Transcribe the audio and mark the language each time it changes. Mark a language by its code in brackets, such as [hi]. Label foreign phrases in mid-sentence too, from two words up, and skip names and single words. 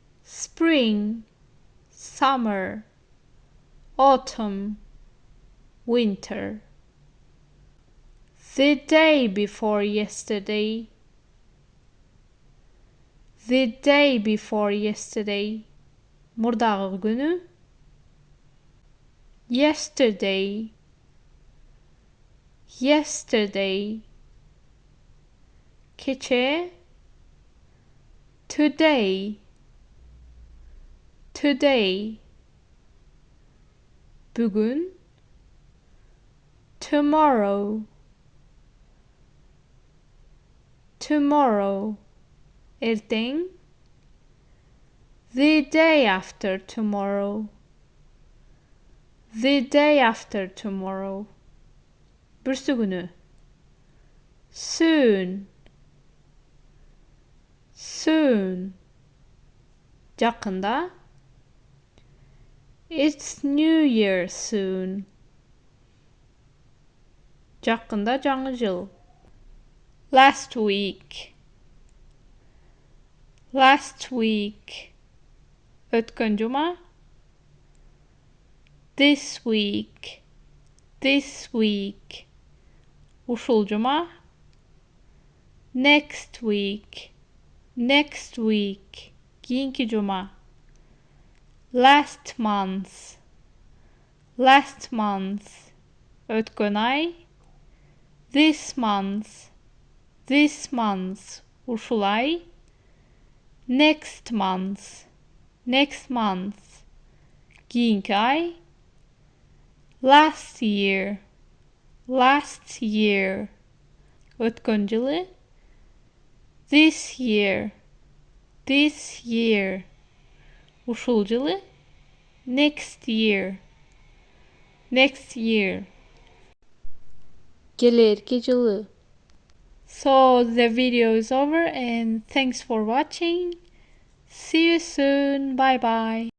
[en] spring, summer, autumn, winter. The day before yesterday, the day before yesterday. [ky] Мурдагы күнү. [en] Yesterday, yesterday. Kечээ, today, today. Бүгүн, tomorrow, tomorrow. Эртең, the day after tomorrow, the day after tomorrow. [ky] Бүрсү күнү. [en] Soon, soon. Жакында. It's New Year soon. [ky] Жакында жаңы жыл. [en] Last week, last week. [ky] Өткөн жума. [en] This week, this week. [ky] Ушул жума. [en] Next week, next week. [ky] Кийинки жума. [en] Last month, last month. [ky] Өткөн ай. [en] This month, this month. [ky] Ушул ай. [en] Next month, next month. [ky] Кийинки ай. [en] Last year, last year. [ky] Өткөн жылы. [en] This year, this year. [ky] Ушул жылы. [en] Next year, next year. [ky] Келерки жылы. [en] So the video is over and thanks for watching. See you soon. Bye bye.